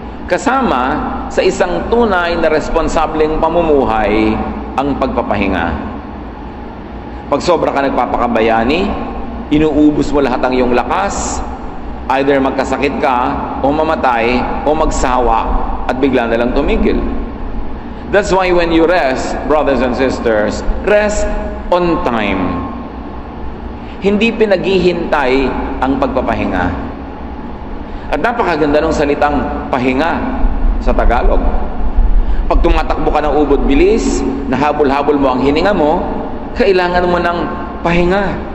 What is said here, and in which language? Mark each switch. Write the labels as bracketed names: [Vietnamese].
[Filipino] Kasama sa isang tunay na responsableng pamumuhay ang pagpapahinga. Pag sobra ka nagpapakabayani, inuubos mo lahat ang iyong lakas, either magkasakit ka, o mamatay, o magsawa, at bigla na lang tumigil. [English] That's why when you rest, brothers and sisters, rest on time. [Filipino] Hindi pinaghihintay ang pagpapahinga. At napakaganda ng salitang pahinga sa Tagalog. Pag tumatakbo ka ng ubod bilis, nahabol-habol mo ang hininga mo, kailangan mo ng pahinga.